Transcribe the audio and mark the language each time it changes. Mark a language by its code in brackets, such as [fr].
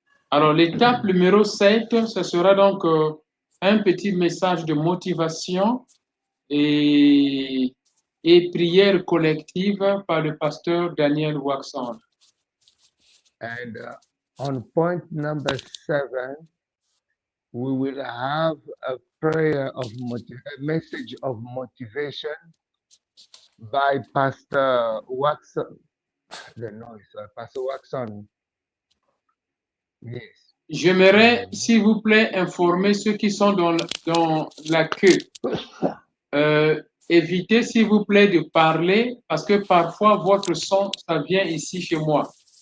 [fr] Alors, l'étape numéro 7, ce sera donc un petit message de motivation et prière collective par le pasteur Daniel Waxon. [en] And on point number 7, we will have a prayer of a message of motivation by Pastor Waxon. Pastor Waxon. Yes. [fr] J'aimerais, s'il vous plaît, informer ceux qui sont dans la queue. Évitez, s'il vous plaît, de parler parce que parfois votre son, ça vient ici chez moi.